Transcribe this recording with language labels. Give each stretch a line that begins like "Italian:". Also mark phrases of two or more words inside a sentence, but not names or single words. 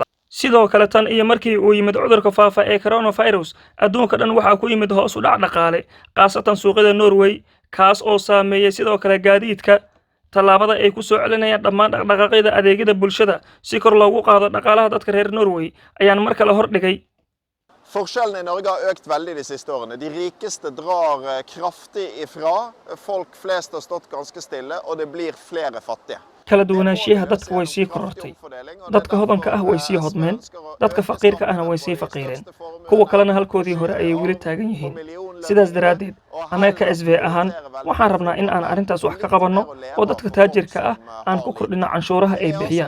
Somali: Sidoo kale tan iyo markii uu yimid cudurka faafa ee coronavirus adduunka dhan waxaa ku yimid hoos u dhac dhaqaale qaasatan suuqyada Norway kaas oo saameeyay sidoo kale gaadiidka. Tallaabada ay ku soo celinayaan dhammaan dhaqdhaqaaqyada adeegyada bulshada si kor loogu qaado dhaqaalaha dadka reer Norway ayaan mar kale hordhigay.
Norwegian: Forskjellene i Norge har økt veldig de siste årene. De rikeste drar kraftig ifra. Folk flest har stått ganske stille, og det blir flere fattige.
Somali: Kala duwanaanshiyaha dadka way sii korortay. Dadka hodanka ah way sii hodmeen, dadka faqiirka ahna way sii faqiireen. Kuwa kalena halkoodii hore ayay weli taagan yihiin. Sidaas daraadeed, annaga ka SV ahaan waxaan rabnaa in aan arrintaas wax ka qabanno oo dadka taajirka ah aan ku kordhino canshuuraha ay bixiyaan.